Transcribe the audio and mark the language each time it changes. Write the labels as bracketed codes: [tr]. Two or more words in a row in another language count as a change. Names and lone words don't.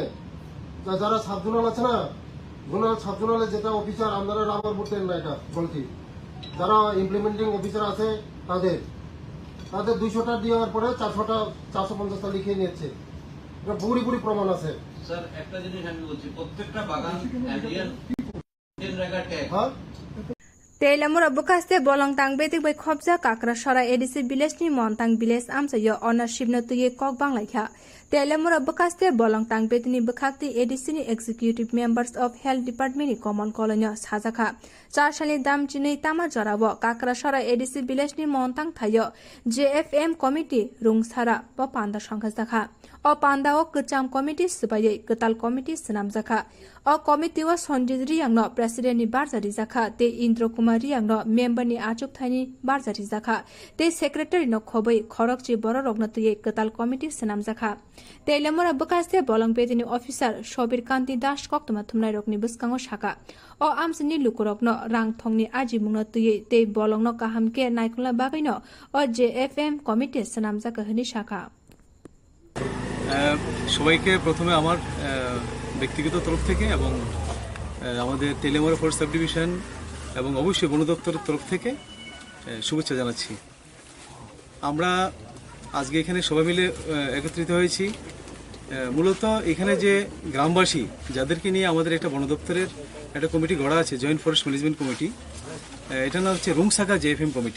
[bn] যারা [en] sub zonal [bn] আছে না, [en] sub zonale [bn] যেটা অফিসার, আপনারা রাবার বুটেন না, এটা বলছি, যারা [en] implementing officer [bn] আছে তাদের 200টা দেওয়ার পরে 450টা লিখে নিচ্ছে, এটা পুরি প্রমাণ আছে স্যার। একটা জিনিস আমি বলছি, প্রত্যেকটা বাগান [en] Indian REGAr tag [trp] Telamura bukaste bolong tang betik bai khobja kakra sora edisi village ni montang village amsayo ownership na tuye kok banglaikha. Telamura bukaste bolong tang betini bukhakti edisi ni [en] executive members of health department [trp] ni common colony sajakha. 4 sali dam chinei tama jorabo kakra sora edisi village ni montang thayo [en] JFM committee [trp] rungsara ba panda songkha jakha. O panda o kcham committee subayai ketal committee senam jakha. O committee o Sonjit Riyangno president ni barjari jakha te Indro Kumar Riyangno member ni achuk thaini barjari jakha te secretary no khobai khorokchi boro rogna tuye ketal committee senam jakha. Telamura bukaste bolong betini officer Shobir Kanti Das koktoma thumnai rokni buskango shaka. O amsini lukurokno rang thongni aji mungno tuye te bolongno kahamke naikula bagaino o [en] JFM committee [trp] senam jakha hani shaka. [bn] সবাইকে প্রথমে আমার ব্যক্তিগত তরফ থেকে এবং আমাদের তেলেমুরা [en] force sub division [bn] এবং অবশ্যই বন দপ্তরের তরফ থেকে শুভেচ্ছা জানাচ্ছি। আমরা আজকে এখানে সবাই মিলে একত্রিত হয়েছি, মূলত এখানে যে গ্রামবাসী যাদেরকে নিয়ে আমাদের একটা বন দপ্তরের একটা কমিটি গড়া আছে, [en] joint forest management committee, [bn] এটা নাম হচ্ছে রুংসাকা [en] JFM committee.